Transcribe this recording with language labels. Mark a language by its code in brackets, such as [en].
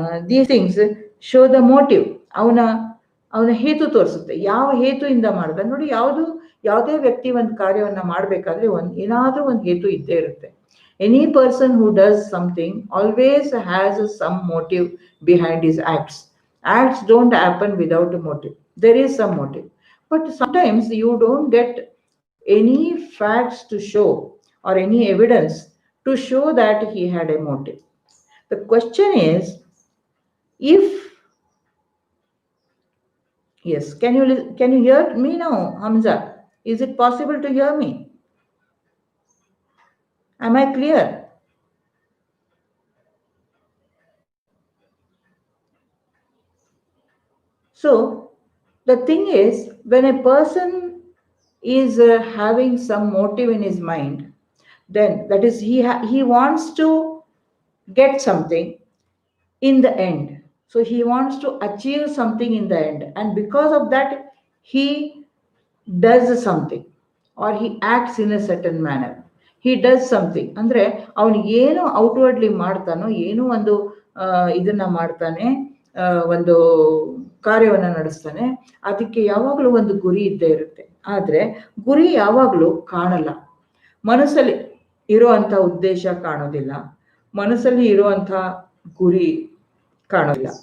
[en] These things show the motive. [kn] ಅವನ ಹೇತು ತೋರಿಸುತ್ತೆ, ಯಾವ ಹೇತುಯಿಂದ ಮಾಡ್ದ. ನೋಡಿ, ಯಾವುದೇ ವ್ಯಕ್ತಿ ಒಂದು ಕಾರ್ಯವನ್ನ ಮಾಡ್ಬೇಕಾದ್ರೆ ಏನಾದ್ರೂ ಒಂದು ಹೇತು ಇದ್ದೇ ಇರುತ್ತೆ. [en] Any person who does something always has some motive behind his acts. Acts don't happen without a motive. There is some motive. But sometimes you don't get any facts to show or any evidence to show that he had a motive. The question is, if yes, can you hear me now, Hamza? Is it possible to hear me? Am I clear? So the thing is, when a person is having some motive in his mind, then that is he wants to get something in the end. So he wants to achieve something in the end, and because of that he does something or he acts in a certain manner. He does something [kn] ಅಂದ್ರೆ ಅವನು ಏನು outwardly ಮಾಡ್ತಾನೋ, ಏನೋ ಒಂದು ಇದನ್ನ ಮಾಡ್ತಾನೆ, ಒಂದು ಕಾರ್ಯವನ್ನ ನಡೆಸ್ತಾನೆ, ಅದಕ್ಕೆ ಯಾವಾಗಲೂ ಒಂದು ಗುರಿ ಇದ್ದೇ ಇರುತ್ತೆ. ಆದ್ರೆ ಗುರಿ ಯಾವಾಗಲೂ ಕಾಣಲ್ಲ. ಮನಸ್ಸಲ್ಲಿ ಇರುವಂತ ಉದ್ದೇಶ ಕಾಣೋದಿಲ್ಲ, ಮನಸ್ಸಲ್ಲಿ ಇರುವಂತ ಗುರಿ ಕಾಣೋದಿಲ್ಲ.